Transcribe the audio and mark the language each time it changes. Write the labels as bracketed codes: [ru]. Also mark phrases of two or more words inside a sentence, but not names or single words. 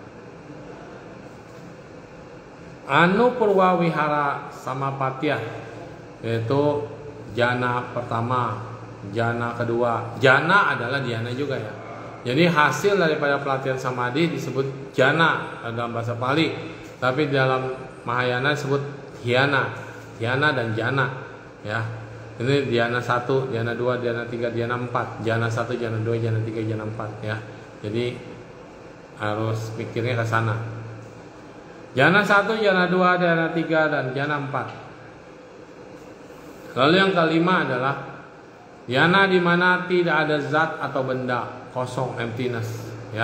[sa] Anupurwa Wihara Samapatyah, [id] yaitu jana pertama, jana kedua. Jana adalah dhyana juga ya. Jadi hasil daripada pelatihan samadhi disebut jana dalam bahasa Pali, tapi dalam Mahayana disebut dhyana, dhyana dan jana ya. Ini dhyana 1, dhyana 2, dhyana 3, dhyana 4, jana 1, jana 2, jana 3, jana 4 ya. Jadi harus pikirnya ke sana. Jana 1, jana 2, jana 3 dan jana 4. Lalu yang kelima adalah jana di mana tidak ada zat atau benda, kosong, emptiness ya.